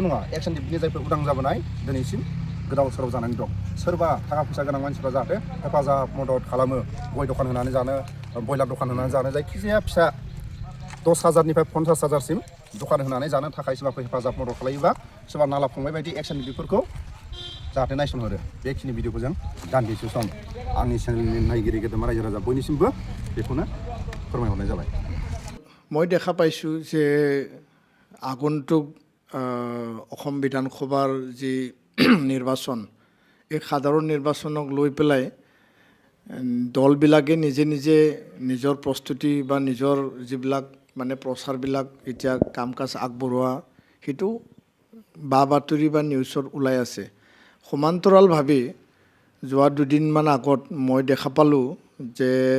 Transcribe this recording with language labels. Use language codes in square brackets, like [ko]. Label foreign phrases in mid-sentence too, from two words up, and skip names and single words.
[brx] नङा एक्स एनडिबिनि जायफोर उदां जाबोनाय दिनैसिम गोदाव सोराव जानानै दं सोरबा थाखा फैसा गोनां मानसिफ्रा जाहाथे हेफाजाब मदद खालामो गय दखान होनानै जानो ब्रयलार दखान होनानै जानो जायखिजाया फिसा 10,000निफ्राय 50,000सिम दखान होनानै जानो थाखाय सोरबाफोर हेफाजाब मदद खालायोबा सोरबा नाला फंबाय बायदि एक्स एनडिबिफोरखौ जाहाथे नायसनहरो बेखिनि भिडिअखौ जों दान्दिसे सम आंनि चेनेलनि नायगिरि गेदेमा रायजो राजा बयनिसिमबो बेखौनो फोरमायहरनाय जाबाय [as] মই দেখা পাইছোঁ যে আগন্তুক অসম বিধানসভাৰ যি নিৰ্বাচন এই সাধাৰণ নিৰ্বাচনক লৈ পেলাই দলবিলাকে নিজে নিজে নিজৰ প্ৰস্তুতি বা নিজৰ যিবিলাক মানে প্ৰচাৰবিলাক এতিয়া কাম কাজ আগবঢ়োৱা সেইটো বা বাতৰি বা নিউজত ওলাই আছে সমান্তৰালভাৱে যোৱা দুদিনমান আগত মই দেখা পালোঁ যে